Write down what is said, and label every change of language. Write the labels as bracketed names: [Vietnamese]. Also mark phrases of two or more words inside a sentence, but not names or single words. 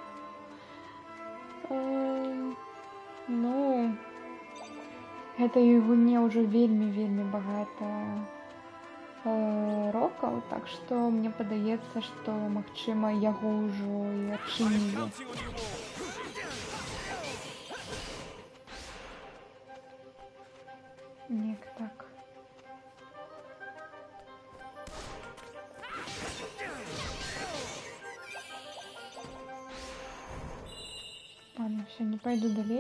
[Belarusian] Ну, гэтай гульне ўжо вельмі багата рокаў, так што мне падаецца, што магчыма яго ўжо і [English] I'm [Belarusian] адчынілі. [English] counting on you all. [Belarusian] Неяк так. [Russian] Ладно, все, не пойду далей.